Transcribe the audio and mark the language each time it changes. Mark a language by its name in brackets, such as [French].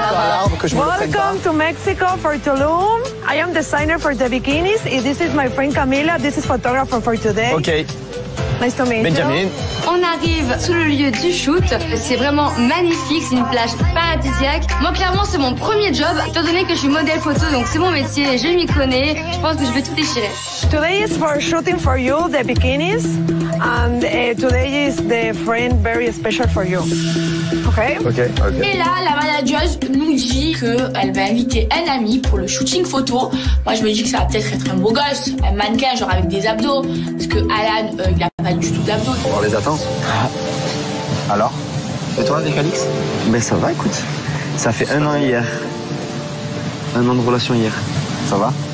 [English] Welcome to Mexico for Tulum. I am designer for the bikinis. This is my friend Camila. This is photographer for today. Ok. Nice to meet you. Benjamin. [French] On arrive sous le lieu du shoot. C'est vraiment magnifique, c'est une plage paradisiaque. Moi, clairement, c'est mon premier job. Étant donné que je suis modèle photo, donc c'est mon métier, je m'y connais. Je pense que je vais tout déchirer. [English] Today is for shooting for you the bikinis, and today is the friend very special for you. Okay? [French] Et là, la manageuse nous dit qu'elle va inviter un ami pour le shooting photo. Moi, je me dis que ça va peut-être être un beau gosse, un mannequin, genre avec des abdos. Parce que Alan, il a pas du tout d'abdos. On les attend. Alors? Et toi avec Alix? Ben ça va, écoute. Ça fait un an hier. Un an de relation hier. Ça va?